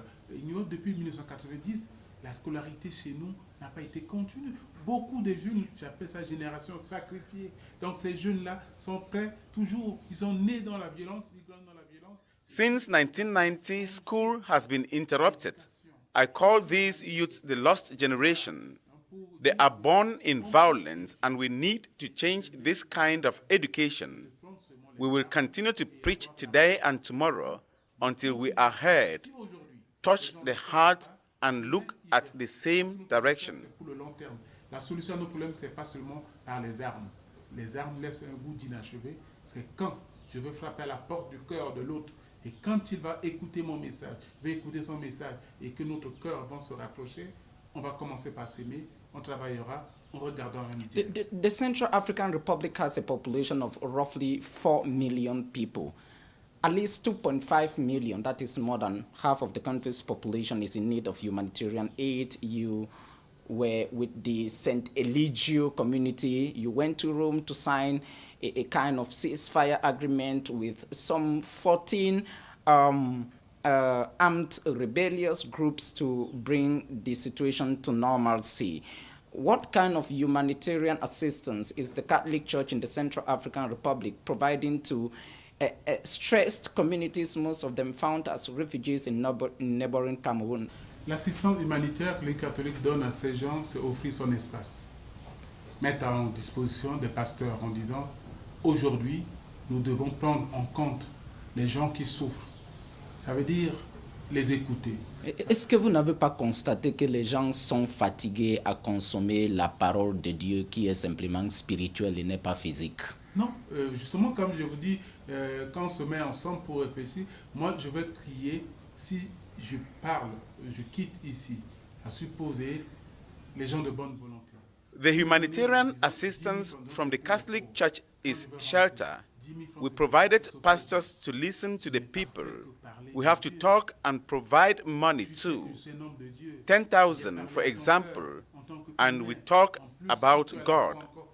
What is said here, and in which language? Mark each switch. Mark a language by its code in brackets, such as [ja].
[fr] Depuis 1990, la scolarité chez nous n'a pas été continue. Beaucoup de jeunes, j'appelle ça génération sacrifiée. Donc ces jeunes-là sont prêts toujours, ils sont nés dans la violence, ils grandissent dans la violence. [en] Since 1990, school has been interrupted. I call these youths the lost generation. They are born in violence and we need to change this kind of education. We will continue to preach today and tomorrow until we are heard, touch the heart, and look at the same direction. [fr] La solution à nos problèmes, ce n'est pas seulement par les armes. Les armes laissent un goût d'inachevé. C'est quand je veux frapper à la porte du cœur de l'autre et quand il va écouter mon message, va écouter son message et que notre cœur va se rapprocher, on va commencer par s'aimer, on travaillera, on regardera l'amitié. [en] The Central African Republic has a population of roughly 4 million people. at least 2.5 million, that is more than half of the country's population, is in need of humanitarian aid. You were with the St. Eligio community. You went to Rome to sign a kind of ceasefire agreement with some 14 armed rebellious groups to bring the situation to normalcy. What kind of humanitarian assistance is the Catholic Church in the Central African Republic providing to stressed communities, most of them found as refugees in neighboring Cameroon? [fr] L'assistance humanitaire que les catholiques donnent à ces gens, c'est offrir son espace. Mettre en disposition des pasteurs en disant, aujourd'hui, nous devons prendre en compte les gens qui souffrent. Ça veut dire les écouter. Est-ce que vous n'avez pas constaté que les gens sont fatigués à consommer la parole de Dieu qui est simplement spirituelle et n'est pas physique? Non, justement, comme je vous dis, quand on se met ensemble pour réfléchir, moi, je vais crier, si je parle, je quitte ici, à supposer les gens de bonne volonté. [en] The humanitarian assistance from the Catholic Church is shelter. We provided pastors to listen to the people. We have to talk and provide money too. 10,000, for example, and we talk about God.